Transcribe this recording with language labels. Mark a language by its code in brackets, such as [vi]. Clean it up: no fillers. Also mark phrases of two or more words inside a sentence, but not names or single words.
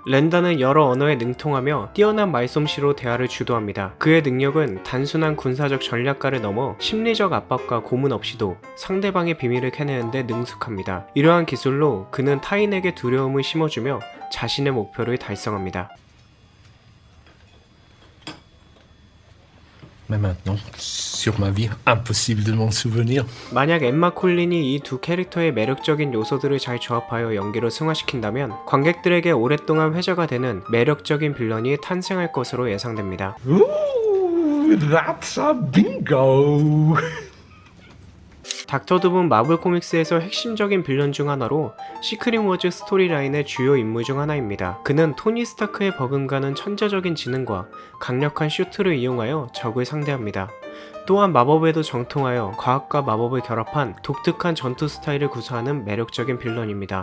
[ko] 랜다는 여러 언어에 능통하며 뛰어난 말솜씨로 대화를 주도합니다. 그의 능력은 단순한 군사적 전략가를 넘어 심리적 압박과 고문 없이도 상대방의 비밀을 캐내는데 능숙합니다. 이러한 기술로 그는 타인에게 두려움을 심어주며 자신의 목표를 달성합니다. [fr] Mais maintenant, sur ma vie, impossible de m'en souvenir. [ko] 만약 엠마 콜린이 이 두 캐릭터의 매력적인 요소들을 잘 조합하여 연기로 승화시킨다면 관객들에게 오랫동안 회자가 되는 매력적인 빌런이 탄생할 것으로 예상됩니다. [en] Ooh, that's a bingo! [ko] 닥터 둠은 마블 코믹스에서 핵심적인 빌런 중 하나로 시크릿 워즈 스토리라인의 주요 인물 중 하나입니다. 그는 토니 스타크의 버금가는 천재적인 지능과 강력한 슈트를 이용하여 적을 상대합니다. 또한 마법에도 정통하여 과학과 마법을 결합한 독특한 전투 스타일을 구사하는 매력적인 빌런입니다.